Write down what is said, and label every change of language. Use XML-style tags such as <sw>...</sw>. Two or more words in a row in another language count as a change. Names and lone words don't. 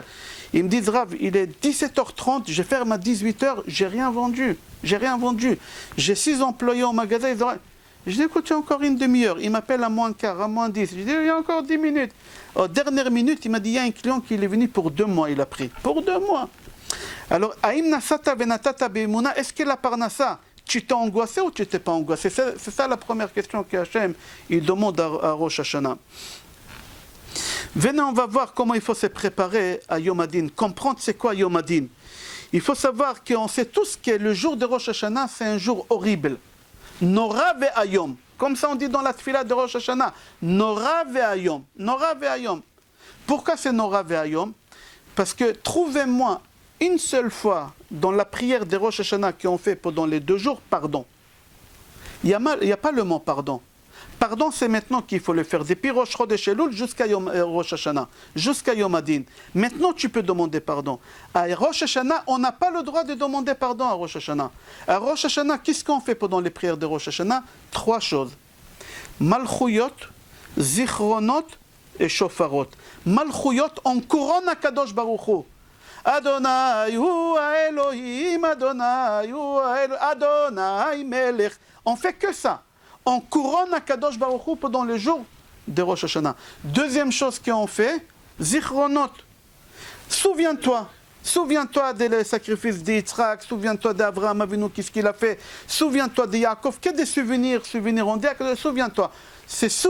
<fr>Ils me disent, Rav, il est 17h30, je ferme à 18h, j'ai rien vendu. J'ai 6 employés au magasin, ils ont... Je dis, écoute, il y a encore une demi-heure. Il m'appelle à moins quart, à moins 10. Je dis, il y a encore 10 minutes. Aux dernières minutes, il m'a dit, il y a un client qui est venu pour 2 mois, il a pris. Pour 2 mois.</fr> <he>Alors, אם נשאת ונתת באמונה,</he> <fr>est-ce que la parnassa, tu t'es angoissé ou tu t'es pas angoissé? C'est ça la première question qu'Hachem, il demande à Rosh Hashanah. Venez, on va voir comment il faut se préparer à Yom Hadin. Comprendre c'est quoi Yom Hadin. Il faut savoir qu'on sait tous que le jour de Rosh Hashanah, c'est un jour horrible.</fr> <he>נורא ואיום.</he> <fr>Comme ça on dit dans la tfila de Rosh Hashanah.</fr> <he>נורא ואיום. נורא ואיום.</he> <fr>Pourquoi c'est</fr> <he>נורא ואיום?</he> <fr>Parce que trouvez-moi une seule fois dans la prière de Rosh Hashanah qu'on fait pendant les 2 jours, pardon. Il n'y a pas le mot pardon. Pardon, c'est maintenant qu'il faut le faire. Depuis Rosh Chodesh Elul jusqu'à Rosh Hashanah, jusqu'à Yom Hadin. Maintenant, tu peux demander pardon. À Rosh Hashanah, on n'a pas le droit de demander pardon à Rosh Hashanah. À Rosh Hashanah, qu'est-ce qu'on fait pendant les prières de Rosh Hashanah? 3 choses.</fr> <he>מלכויות, זכרונות et Shofarot.</he> <fr>Malchuyot, on couronne à Kadosh Baruch Hu.</fr> <he>אדוני הוא האלהים, אדוני הוא האלהים, אדוני מלך.</he> <fr>On fait que ça. On couronne à Kadosh Baruch Hu pendant les jours de Rosh Hashanah. Deuxième chose qu'on fait, Zichronot. Souviens-toi des sacrifices d'Yitzhak, souviens-toi d'Abraham Avinu, qu'est-ce qu'il a fait, souviens-toi de Yaakov, que des souvenirs, on dit, souviens-toi.</fr>